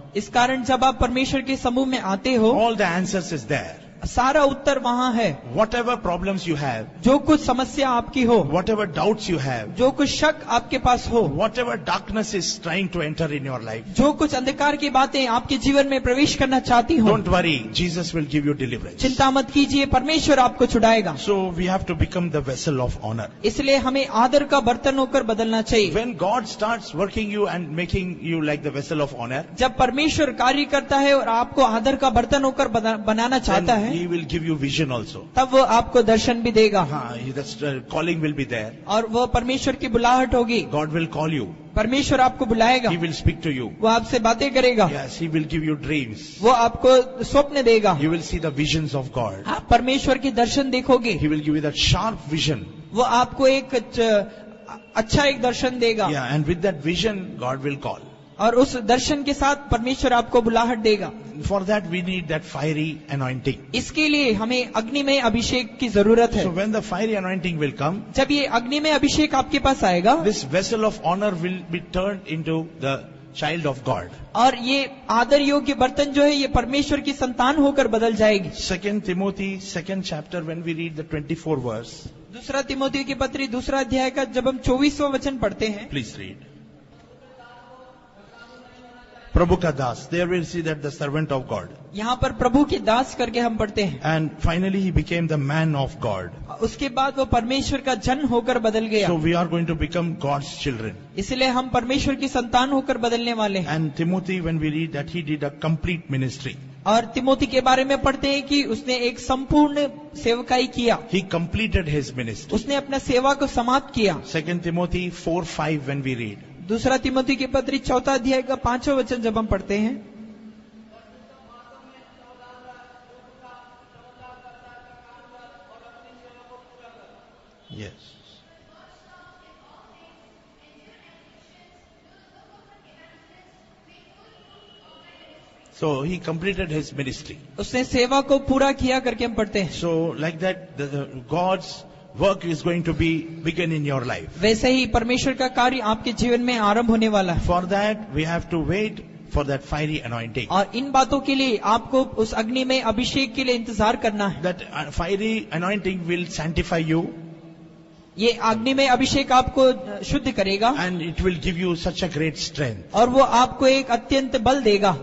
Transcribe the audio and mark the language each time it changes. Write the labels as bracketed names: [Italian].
[Hindi] इस कारण जब आप परमेश्वर के समूह में आते हो, [English] all the answers is there. [Hindi] सारा उत्तर वहाँ है। [English] Whatever problems you have, [Hindi] जो कुछ समस्या आपकी हो, [English] whatever doubts you have, [Hindi] जो कुछ शक आपके पास हो, [English] whatever darkness is trying to enter in your life, [Hindi] जो कुछ अंधकार की बातें आपके जीवन में प्रवेश करना चाहती हो, [English] don't worry, Jesus will give you deliverance. [Hindi] चिंता मत कीजिए, परमेश्वर आपको छुड़ाएगा। [English] So we have to become the vessel of honor. [Hindi] इसलिए हमें आदर का बर्तन होकर बदलना चाहिए। [English] When God starts working you and making you like the vessel of honor, [Hindi] जब परमेश्वर कार्य करता है और आपको आदर का बर्तन होकर बनाना चाहता [English] then [Hindi] है, [English] He will give you vision also. [Hindi] तब वो आपको दर्शन भी देगा, [English] The calling will be there. [Hindi] और वो परमेश्वर की बुलाहट होगी। [English] God will call you. [Hindi] परमेश्वर आपको बुलाएगा, [English] He will speak to you. [Hindi] वो आपसे बातें करेगा, [English] Yes, He will give you dreams. [Hindi] वो आपको स्वप्न देगा, [English] You will see the visions of God. [Hindi] आप परमेश्वर की दर्शन देखोगे, [English] He will give you that sharp vision. [Hindi] वो आपको एक अच्छा एक दर्शन देगा, [English] Yeah, and with that vision, God will call. [Hindi] और उस दर्शन के साथ परमेश्वर आपको बुलाहट देगा। [English] For that we need that fiery anointing. [Hindi] इसके लिए हमें अग्निमय अभिषेक की जरूरत है। [English] So when the fiery anointing will come, [Hindi] जब ये अग्निमय अभिषेक आपके पास आएगा, [English] this vessel of honor will be turned into the child of God. [Hindi] और ये आदर योग्य बर्तन जो है ये परमेश्वर की संतान होकर बदल जाएगी। [English] 2 Timothy 2nd chapter, when we read the 24 verse. [Hindi] दूसरा तिमोथी की पत्री 2 अध्याय का जब हम 24वां वचन पढ़ते हैं। [English] Please read. [Hindi] Prabhu ka das. [English] There we see that the servant of God. [Hindi] यहाँ पर प्रभु के दास करके हम पढ़ते हैं। [English] And finally he became the man of God. [Hindi] उसके बाद वो परमेश्वर का जन होकर बदल गया। [English] So we are going to become God's children. [Hindi] इसलिए हम परमेश्वर की संतान होकर बदलने वाले हैं। [English] And Timothy, when we read that he did a complete ministry. [Hindi] और तिमोथी के बारे में पढ़ते हैं कि उसने एक संपूर्ण सेवकाई किया। [English] He completed his ministry. [Hindi] उसने अपना सेवा को समाप्त किया। [English] 2 Timothy 4:5 when we read. [Hindi] दूसरा तिमोथी की पत्री 4 अध्याय का 5वां वचन जब हम पढ़ते हैं। [English] Yes. So he completed his ministry. [Hindi] उसने सेवा को पूरा किया करके हम पढ़ते हैं। [English] So like that, God's work is going to be begin in your life. [Hindi] वैसे ही परमेश्वर का कार्य आपके जीवन में आरंभ होने वाला है। [English] For that, we have to wait for that fiery anointing. [Hindi] और इन बातों के लिए आपको उस अग्नि में अभिषेक के लिए इंतजार करना है। [English] That fiery anointing will sanctify you. [Hindi] ये अग्नि में अभिषेक आपको शुद्ध करेगा। [English] And it will give you such a great strength. [Hindi] और वो आपको एक अत्यंत बल देगा।